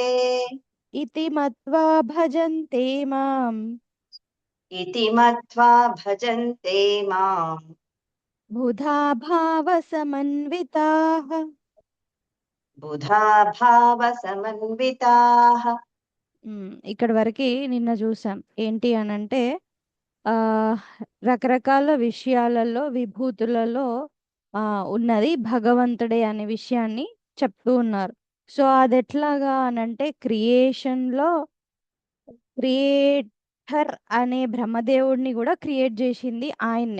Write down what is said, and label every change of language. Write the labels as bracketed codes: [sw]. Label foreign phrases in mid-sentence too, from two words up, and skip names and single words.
[sa] ఇతి మత్వా భజంతే మాం इति मत्वा भजन्ते माम् బుధా భావ సమన్వితాః. बुधा भावसमन्विताः. [te] ఇక్కడ వరకు నిన్న చూసాం. ఏంటి అనంటే ఆ రకరకాల విషయాలలో విభూతులలో ఉన్నది భగవంతుడే అనే విషయాన్ని చెప్తూ ఉన్నారు. సో అది ఎట్లాగా అనంటే క్రియేషన్లో క్రియేటర్ అనే బ్రహ్మదేవుడిని కూడా క్రియేట్ చేసింది ఆయన్నే.